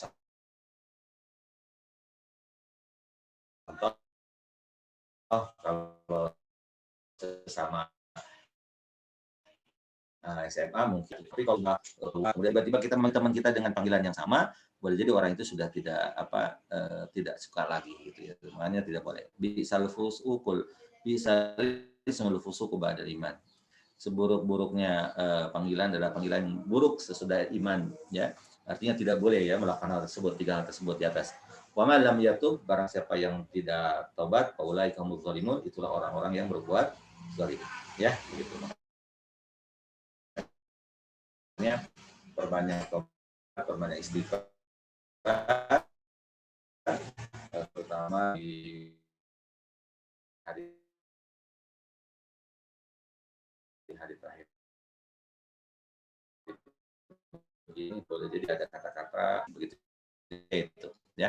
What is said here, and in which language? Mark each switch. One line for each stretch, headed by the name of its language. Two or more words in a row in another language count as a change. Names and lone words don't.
Indonesian: Contoh kalau sesama SMA mungkin, tapi kalau kemudian tiba-tiba kita teman kita dengan panggilan yang sama, boleh jadi orang itu sudah tidak suka lagi gitu ya. Makanya tidak boleh.
Arabic: بئس الاسم الفسوق بعد الإيمان.
Indonesian: seburuk-buruknya panggilan adalah panggilan buruk sesudah iman, ya. Artinya tidak boleh ya melakukan hal tersebut, tiga hal tersebut di atas.
Arabic: وما لم يتب,
Indonesian: barang siapa yang tidak tobat,
Arabic: فأولئك قوم ظالمون,
Indonesian: itulah orang-orang yang berbuat zalim. Ya, begitu. Makanya perbanyak tobat, perbanyak istighfar, terutama di hari terakhir ini boleh jadi ada kata-kata begitu itu ya.